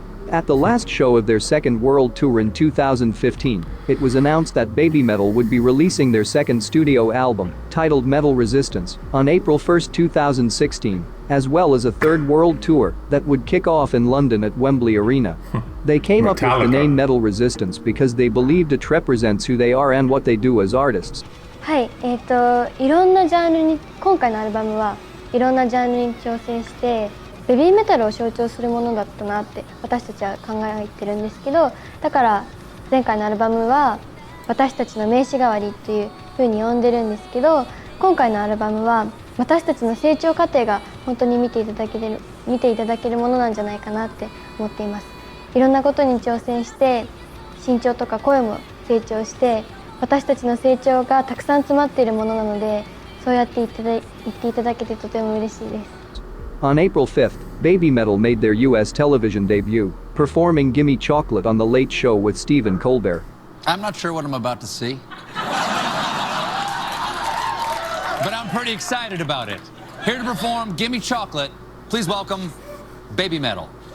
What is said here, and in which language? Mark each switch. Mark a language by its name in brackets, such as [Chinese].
[English] At the last show of their second world tour in 2015, it was announced that BabyMetal would be releasing their second studio album, titled Metal Resistance, on April 1, 2016, as well as a third world tour that would kick off in London at Wembley Arena. They came up with the name Metal Resistance because they believed it represents who they are and what they do as artists. [Japanese] はい、いろんなジャンルに、今回のアルバムはいろんなジャンルに挑戦してベビーメタルを象徴するものだったなって私たちは考えてるんですけど、だから前回のアルバムは私たちの名刺代わりっていう風に呼んでるんですけど、今回のアルバムは私たちの成長過程が本当に見ていただけるものなんじゃないかなって思っています。いろんなことに挑戦して身長とか声も成長して私たちの成長がたくさん詰まっているものなので、そうやって言っていただけてとても嬉しいです。 [English] On April 5th, BabyMetal made their US television debut, performing Gimme Chocolate on The Late Show with Stephen Colbert. I'm not sure what I'm about to see, but I'm pretty excited about it. Here to perform Gimme Chocolate, please welcome BabyMetal.